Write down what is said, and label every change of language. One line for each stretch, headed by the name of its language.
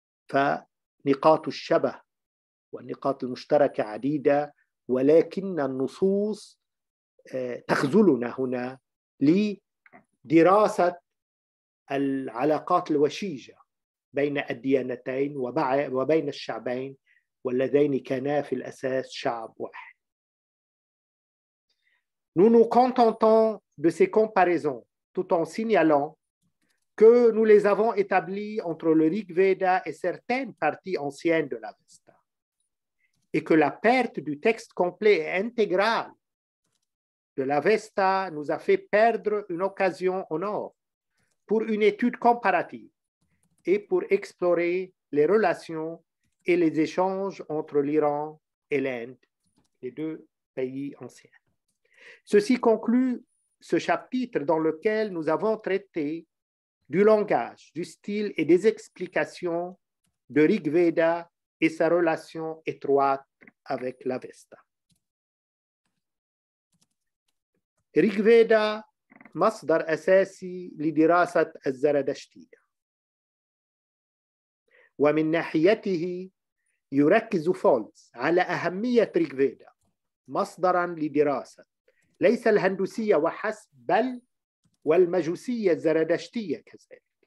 Arabic: فنقاط الشبه والنقاط المشتركة عديدة، ولكن النصوص تخذلنا هنا لدراسة العلاقات الوشيجة بين الديانتين وبين الشعبين واللذين كانا في الأساس شعب واحد.
French: Nous nous contentons de ces comparaisons tout en signalant que nous les avons établies entre le Rig Veda et certaines parties anciennes de l'Avesta, et que la perte du texte complet et intégral de l'Avesta nous a fait perdre une occasion en or pour une étude comparative et pour explorer les relations et les échanges entre l'Iran et l'Inde, les deux pays anciens. Ceci conclut ce chapitre dans lequel nous avons traité du langage, du style et des explications de Rig Veda et sa relation étroite avec l'Avesta.
Arabic: Rig Veda مصدر أساسي لدراسة الزرادشتية، ومن ناحيته يركز فولتز على أهمية ريك فيدا مصدراً لدراسة ليس الهندوسية وحسب بل والمجوسية الزرادشتية كذلك.